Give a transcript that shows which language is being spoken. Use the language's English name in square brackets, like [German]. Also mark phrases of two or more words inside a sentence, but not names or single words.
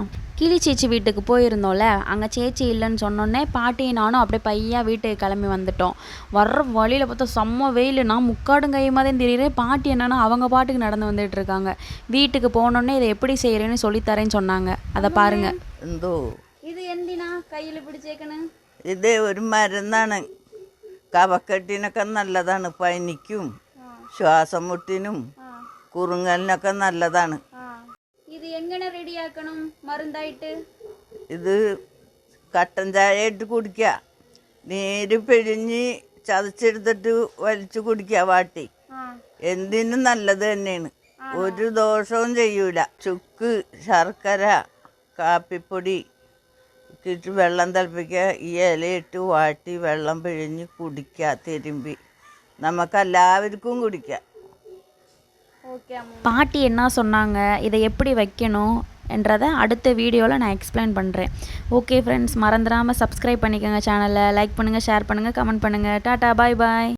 [Tamil] கிளி சேச்சி வீட்டுக்கு போயிருந்தோம்ல, அங்கே சேச்சி இல்லைன்னு சொன்னோன்னே பாட்டியும் நானும் அப்படியே பையா வீட்டுக்கு கிளம்பி வந்துட்டோம். வர்ற வழியில் பார்த்தா செம்ம வெயில். நான் முக்காடும் கையுமா தான் தெரியுறேன். பாட்டி என்னன்னா அவங்க பாட்டுக்கு நடந்து வந்துட்டு இருக்காங்க. வீட்டுக்கு போனோடனே இதை எப்படி செய்கிறேன்னு சொல்லித்தரேன்னு சொன்னாங்க. அதை பாருங்க. [Malayalam] എന്തോ இது എന്തിനാ കയ്യിൽ പിടിച്ചേക്കണ്? ഇത് ഒരു മരുന്നാണ്. കഫക്കെട്ടിനൊക്കെ നല്ലതാണ്. പനിക്കും ശ്വാസം മുട്ടിനും കുറുങ്ങലിനൊക്കെ നല്ലതാണ്. ഇത് എങ്ങനെ റെഡിയാക്കണം മരുന്നായിട്ട്? ഇത് കട്ടൻ ചായ ഇട്ട് കുടിക്കുക. നീര് പിഴിഞ്ഞ് ചതച്ചെടുത്തിട്ട് വലിച്ചു കുടിക്കുക വാട്ടി. എന്തിനും നല്ലത് തന്നെയാണ്. ഒരു ദോഷവും ചെയ്യൂല. ചുക്ക്, ശർക്കര, കാപ്പിപ്പൊടി ഇട്ടിട്ട് വെള്ളം തിളപ്പിക്കുക. ഈ ഇലയിട്ട് വാട്ടി വെള്ളം പിഴിഞ്ഞ് കുടിക്കുക. തിരുമ്പി നമുക്കെല്ലാവർക്കും കുടിക്കാം. [Tamil] பாட்டி என்ன சொன்னாங்க, இதை எப்படி வைக்கணும் என்றதை அடுத்த வீடியோவில் நான் எக்ஸ்பிளைன் பண்ணுறேன். [English] okay friends, [Tamil] மறந்துடாமல் சப்ஸ்கிரைப் பண்ணிக்கோங்க சேனலை. லைக் பண்ணுங்கள், ஷேர் பண்ணுங்கள், கமெண்ட் பண்ணுங்கள். டாட்டா, [English] bye bye.